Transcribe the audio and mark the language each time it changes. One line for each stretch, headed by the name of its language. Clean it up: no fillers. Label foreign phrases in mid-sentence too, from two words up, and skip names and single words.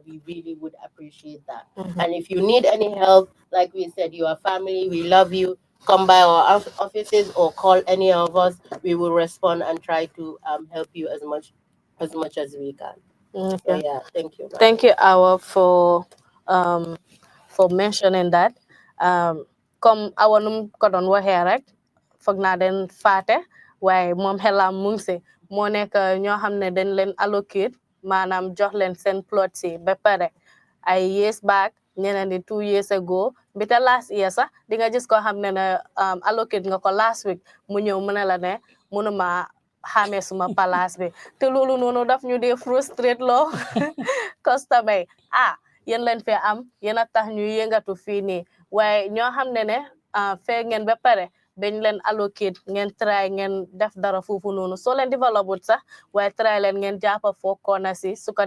English: We really would appreciate that. And if you need any help, like we said, you are family, we love you. come by our offices or call any of us. We will respond and try to help you as much as we can. Okay. So yeah, thank you. Thank you, Awa, for mentioning that.
Wolof: Comme Awa num ko doon waxee rek foog naa den faate waaye moom xelam mu ngi si moo nekk ñoo xam ne dañ leen allocate maanaam jox leen seen plot si ba pare ay years back ñeneen di 2
English: years ago
Wolof: mbite
English: last year
Wolof: sax di nga gis ko xam ne ne allocate nga ko
English: last week
Wolof: mu ñëw mu ne la ne mënuma xamee suma palace bi te loolu noonu daf ñu dee frustrate loo customer yéen leen fee am yéen a tax ñu yëngatu fii nii waaye ñoo xam ne ne fee ngeen ba pare dañ leen allocate ngeen try ngeen def dara foofu noonu soo leen développé sax waaye try leen ngeen jàppa foo koona si su ko